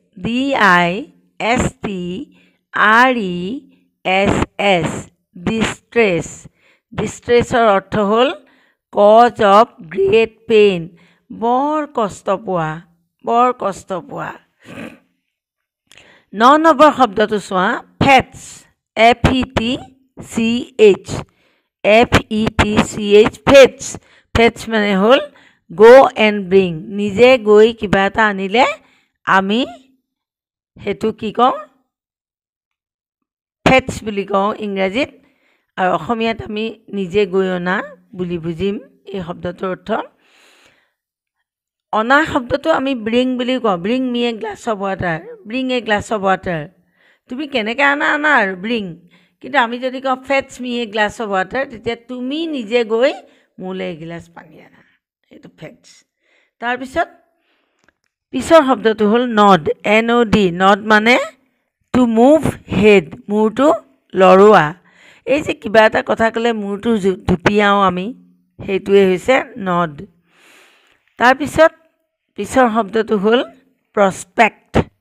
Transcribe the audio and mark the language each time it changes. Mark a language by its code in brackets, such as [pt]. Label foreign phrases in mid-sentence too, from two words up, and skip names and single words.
[as] DISTRESS ডিষ্ট্ৰেছৰ অৰ্থ হ'ল [en] cause of great pain [as] বৰ কষ্ট পোৱা 9 নম্বৰ শব্দটো চোৱা ফেটছ FETCH ফেটছ মানে হ'ল [en] go and bring [as] নিজে গৈ কিবা এটা আনিলে আমি হেতু কি কওঁ ফেটছ বুলি কওঁ ইংৰাজীত আৰু অসমীয়াত আমি নিজে গৈ অনা বুলি বুজিম এই শব্দটোৰ অৰ্থ অনা শব্দটো আমি bring বুলি কওঁ [en] bring me a glass of water [as] তুমি কেনেকৈ আনা আৰু bring কিন্তু আমি যদি কওঁ [en] fetch me a glass of water [as] তেতিয়া তুমি নিজে গৈ মোলৈ এগিলাচ পানী আনা এইটো ফেটছ তাৰপিছত পিছৰ শব্দটো হ'ল নড NOD মানে [en] to move head [as] মূৰটো লৰোৱা এই যে কিবা এটা কথা ক'লে মূৰটো ধুপিয়াওঁ আমি সেইটোৱে হৈছে নড তাৰপিছত পিছৰ শব্দটো হ'ল প্ৰস্পেক্ট